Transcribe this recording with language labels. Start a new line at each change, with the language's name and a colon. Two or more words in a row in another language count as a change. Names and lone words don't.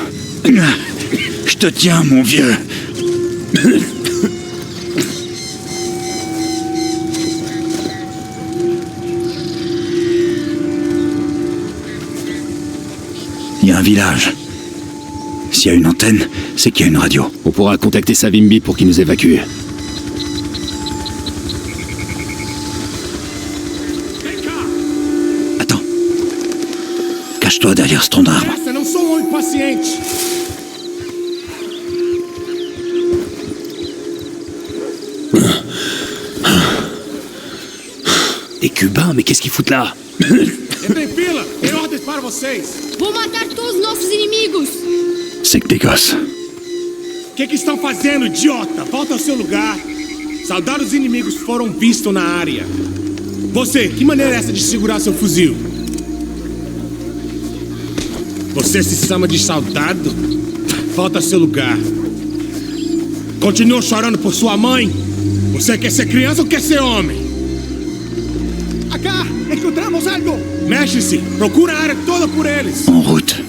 French: Je te tiens, mon vieux. Il y a un village. S'il y a une antenne, c'est qu'il y a une radio. On pourra contacter Savimbi pour qu'il nous évacue. Attends. Cache-toi derrière ce tronc d'arbre.
Portuguese: Essa não sou um homem paciente.
French: Des Cubains, mais qu'est-ce qu'ils foutent là?
Portuguese: Entrem em fila, tem ordens para vocês. Vou matar todos os nossos inimigos. C'est que des gosses. O que estão fazendo, idiota? Volta ao seu lugar. Soldados inimigos foram vistos na área. Você, que maneira é essa de segurar seu fuzil? Você se chama de soldado? Volta ao seu lugar. Continua chorando por sua mãe? Você quer ser criança ou quer ser homem? Acá, encontramos algo! Mexe-se! Procura a área toda por eles!
French: En route.